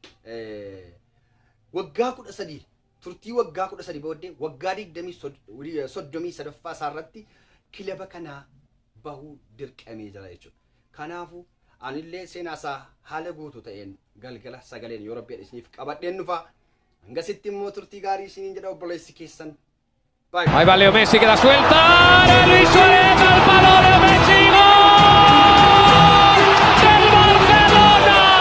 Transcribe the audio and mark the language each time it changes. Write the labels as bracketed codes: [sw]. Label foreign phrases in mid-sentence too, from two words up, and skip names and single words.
[om] Waggaa 13 turtii waggaa 13 booddee waggaa 33ffaa isaarratti kilaba kana bahuu dirqamee jira jechuudha. Kanaafuu anillee seenaa isaa haala guutuu ta'een galgala sagaleen yoo rabbiidha isiniif qabadheen dhufa. Hangasitti immoo turtii gaarii isiniin jedha obboleessi keessan. [es] Ahí va Leo Messi, queda suelta. Luis Suárez al palo de Messi. ¡Gol! ¡Del Barcelona!